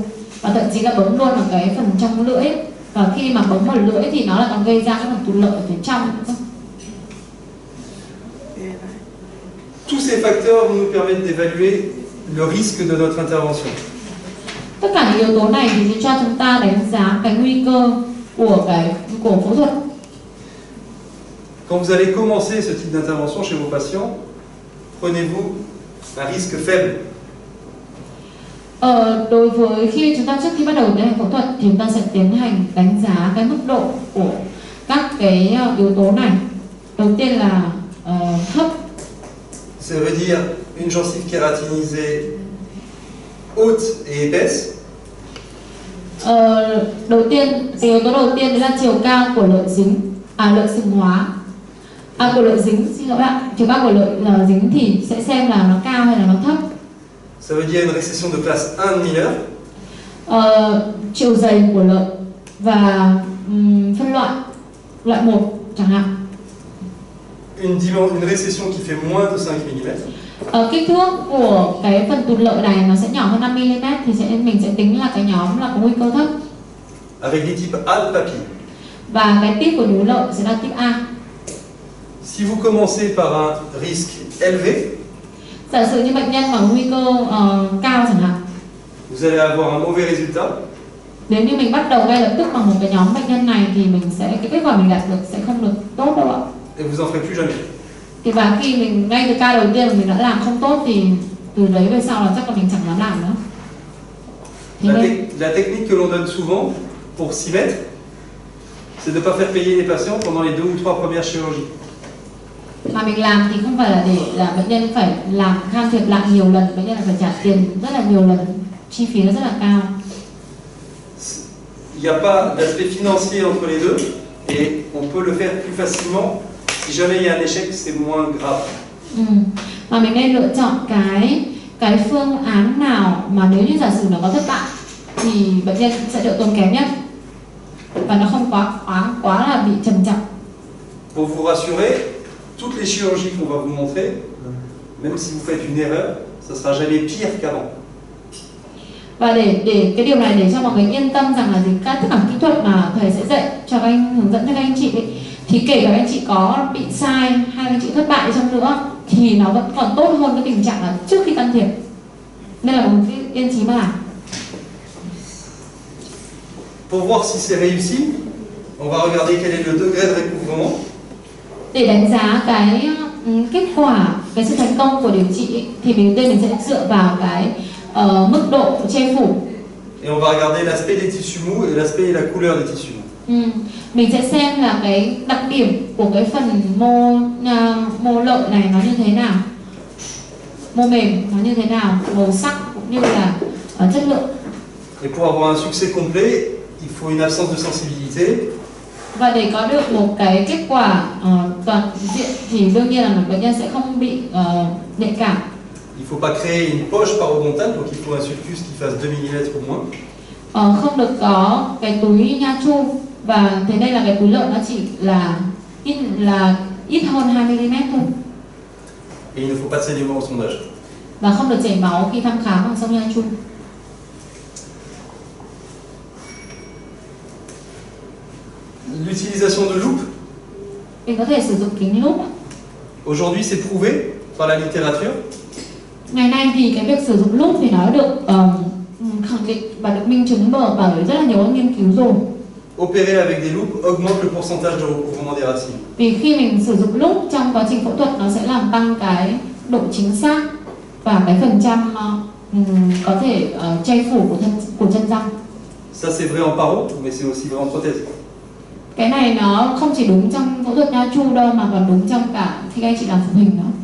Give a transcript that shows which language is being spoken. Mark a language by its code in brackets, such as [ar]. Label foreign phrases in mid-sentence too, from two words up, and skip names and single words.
[vi] Và thậm chí là bấm luôn ở cái phần trong lưỡi. Và khi mà bấm vào lưỡi thì nó lại còn gây ra cái phần tụt lợi ở phía trong. [fr] Tous ces facteurs nous permettent d'évaluer le risque de notre intervention. [vi] Tất cả những yếu tố này thì sẽ cho chúng ta đánh giá cái nguy cơ của phẫu thuật. [fr] Quand vous allez commencer ce type d'intervention chez vos patients, prenez-vous un risque faible. [vi] Đối với trước khi bắt đầu tiến hành phẫu thuật thì chúng ta sẽ tiến hành đánh giá cái mức độ của các cái yếu tố này. Đầu tiên là thấp. [fr] Ça veut dire une gencive kératinisée haute et épaisse. [vi] Cái yếu tố đầu tiên đấy là chiều cao của lợi sừng hóa. Của lợi dính, xin lỗi ạ. Chiều cao của lợi dính thì sẽ xem là nó cao hay là nó thấp. [fr] Ça veut dire une récession de classe 1 de Miller. [vi] Chiều dày của lợi và phân loại 1 chẳng hạn. [fr] Une récession qui fait moins de 5 mm. [vi] Kích thước của cái phần tụt lợi này nó sẽ nhỏ hơn 5 mm thì mình sẽ tính là cái nhóm là có nguy cơ thấp. [fr] Avec des types A de papier. [vi] Và cái tip của nhú lợi sẽ là tip A. [fr] Si vous commencez par un risque élevé, [vi] Giả sử như bệnh nhân mà nguy cơ cao chẳng hạn, [fr] vous allez avoir un mauvais résultat. [vi] nếu như mình bắt đầu ngay lập tức bằng một cái nhóm bệnh nhân này thì cái kết quả mình đạt được sẽ không được tốt đâu ạ. [fr] Et vous en ferez plus jamais. [vi] Thì và khi mình ngay từ ca đầu tiên mình đã làm không tốt thì từ đấy về sau là chắc là mình chẳng dám làm nữa. Thế nên [fr] La technique que l'on donne souvent pour s'y mettre, c'est de ne pas faire payer les patients pendant les 2 ou 3 premières chirurgies. [vi] mà mình làm thì không phải là để là bệnh nhân phải làm can thiệp lại nhiều lần, bệnh nhân là phải trả tiền rất là nhiều lần, chi phí nó rất là cao. [fr] Il n'y a pas d'aspect financier entre les deux et on peut le faire plus facilement. Si jamais il y a un échec, c'est moins grave. [vi] Mà mình nên lựa chọn cái phương án nào mà nếu như giả sử nó có thất bại thì bệnh nhân sẽ đỡ tốn kém nhất và nó không quá là bị trầm trọng. [fr] Pour vous rassurer, toutes les chirurgies qu'on va vous montrer, même si vous faites une erreur, ça sera jamais pire qu'avant. [vi] Và để cái điều này để cho mọi người yên tâm rằng là tất cả kỹ thuật mà thầy sẽ dạy cho các anh, hướng dẫn cho các anh chị ấy, thì kể cả anh chị có bị sai hay anh chị thất bại chăng nữa thì nó vẫn còn tốt hơn cái tình trạng là trước khi can thiệp. Nên là mình cứ yên chí mà làm. [fr] Pour voir si c'est réussi, on va regarder quel est le degré de recouvrement. [vi] Để đánh giá cái kết quả, cái sự thành công của điều trị ấy, thì mình sẽ dựa vào cái mức độ che phủ. [fr] Et on va regarder l'aspect des tissus mous et l'aspect et la couleur des tissus mous. [vi] Mình sẽ xem là cái đặc điểm của cái phần mô lợi này nó như thế nào, mô mềm nó như thế nào, màu sắc cũng như là chất lượng. [fr] Et pour avoir un succès complet, il faut une absence de sensibilité. [vi] Và để có được một cái kết quả toàn diện thì đương nhiên là một bệnh nhân sẽ không bị nhạy cảm. [fr] Il ne faut pas créer une poche parodontale, donc il faut un sulcus qui fasse 2 mm au moins. [vi] Không được có cái túi nha chu, và thế đây là cái túi lợi nó chỉ là ít hơn 2 mm thôi. [fr] Et il ne faut pas de saignement au sondage. [vi] Và không được chảy máu khi thăm khám bằng sông nha chu. [fr] L'utilisation de loupe, [vi] Mình có thể sử dụng kính lúp. [fr] aujourd'hui c'est prouvé par la littérature. [vi] Ngày nay thì cái việc sử dụng lúp thì nó được khẳng định và được minh chứng bởi rất là nhiều nghiên cứu rồi. [fr] Opérer avec des loupes augmente le pourcentage de recouvrement des racines. [vi] Vì khi mình sử dụng lúp trong quá trình phẫu thuật nó sẽ làm tăng cái độ chính xác và cái phần trăm có thể che phủ của chân răng. [fr] Ça c'est vrai en paro, mais c'est aussi vrai en prothèse. [vi] Cái này nó không chỉ đúng trong phẫu thuật nha chu đâu mà còn đúng trong cả khi các anh chị làm phục hình nữa.